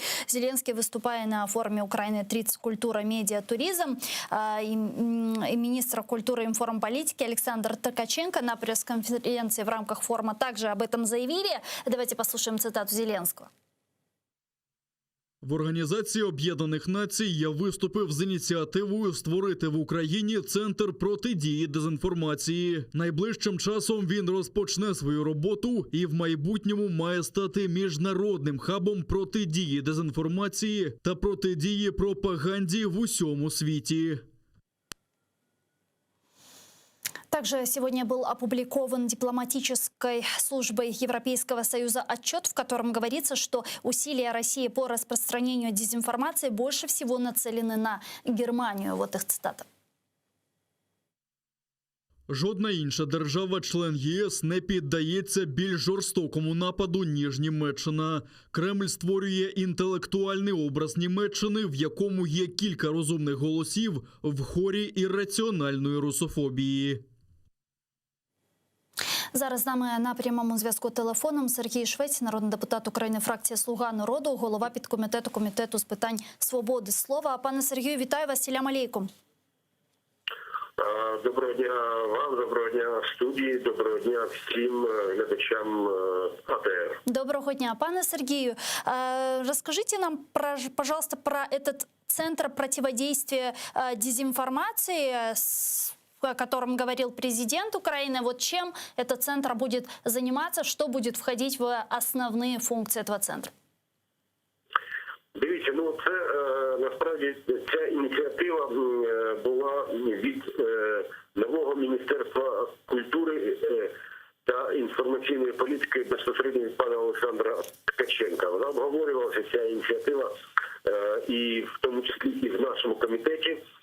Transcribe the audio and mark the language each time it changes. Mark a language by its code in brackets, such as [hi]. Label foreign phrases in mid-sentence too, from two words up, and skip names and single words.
[ru] Зеленский, выступая на форуме Украины 30 культура, медиа, туризм, и министр культуры и информполитики Александр Ткаченко на пресс-конференции в рамках форума также об этом заявили. Давайте послушаем цитату Зеленского. [uk] В Організації Об'єднаних Націй я виступив з ініціативою створити в Україні Центр протидії дезінформації. Найближчим часом він розпочне свою роботу і в майбутньому має стати міжнародним хабом протидії дезінформації та протидії пропаганді в усьому світі. [ru] Также сегодня был опубликован дипломатической службой Европейского Союза отчет, в котором говорится, что усилия России по распространению дезинформации больше всего нацелены на Германию. Вот их цитата. [uk] Жодна інша держава-член ЄС не піддається більш жорстокому нападу, ніж Німеччина. Кремль створює інтелектуальний образ Німеччини, в якому є кілька розумних голосів в хорі ірраціональної русофобії. Зараз з нами на прямому зв'язку телефоном Сергій Швець, народний депутат України, фракція «Слуга народу», голова підкомітету Комітету з питань свободи слова. Пане Сергію, вітаю вас, [ar] سلام عليكم. [uk] Доброго дня вам, доброго дня студії, доброго дня всім глядачам АТР. Доброго дня. [ru] Пане Сергею, расскажите нам, пожалуйста, про этот Центр противодействия дезинформации, о котором говорил президент Украины. Вот чем этот центр будет заниматься, что будет входить в основные функции этого центра? [uk] Дивіться, це насправді ця ініціатива була від нового Міністерства культури та інформаційної політики безпосередньо від пана Олександра Ткаченка. Вона обговорювалася, ця ініціатива, і в тому числі і в нашому комітеті.